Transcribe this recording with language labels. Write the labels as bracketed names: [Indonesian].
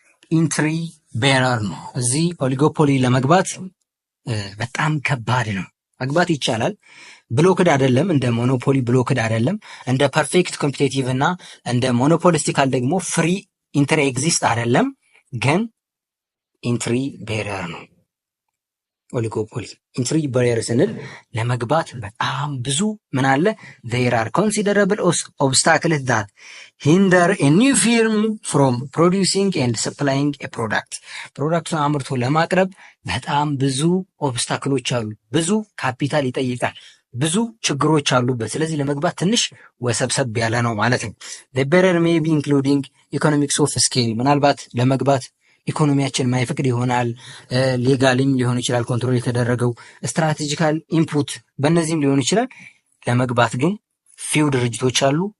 [Amharic] ኢንትሪ ቤረር ነው። እዚህ ኦሊጎፖሊ ለመግባት በጣም ከባድ ነው። መግባት ይቻላል፣ ብሎክድ አይደለም። እንደ ሞኖፖሊ ብሎክድ አይደለም። እንደ ፐርፌክት ኮምፒቴቲቭ እና እንደ ሞኖፖሊስቲካል ደግሞ ፍሪ ኢንትሪ ኤግዚስት አይደለም፣ ግን ኢንትሪ ቤረር ነው ኦሊጎፖሊ። ኢንትሪ ቤረር ስንል ለመግባት በጣም ብዙ ምን አለ? [English] there are considerable obstacles that hinder a new firm from producing and supplying a product. [Amharic] ፕሮዳክቱን አምርቶ ለማቅረብ በጣም ብዙ ኦብስታክሎች አሉ። ብዙ ካፒታል ይጠይቃል። ብዙ ችግሮች አሉበት። ስለዚህ ለመግባት ትንሽ ወሰብሰብ ያለ ነው ማለት ነው። [English] the barrier may be including economics of scale። [Amharic] ምናልባት ለመግባት ኢኮኖሚያችን ማይፈቅድ ይሆናል። ሌጋልም ሊሆን ይችላል ኮንትሮል የተደረገው፣ ስትራቴጂካል ኢንፑት በእነዚህም ሊሆን ይችላል። ለመግባት ግን ፊው ድርጅቶች አሉ።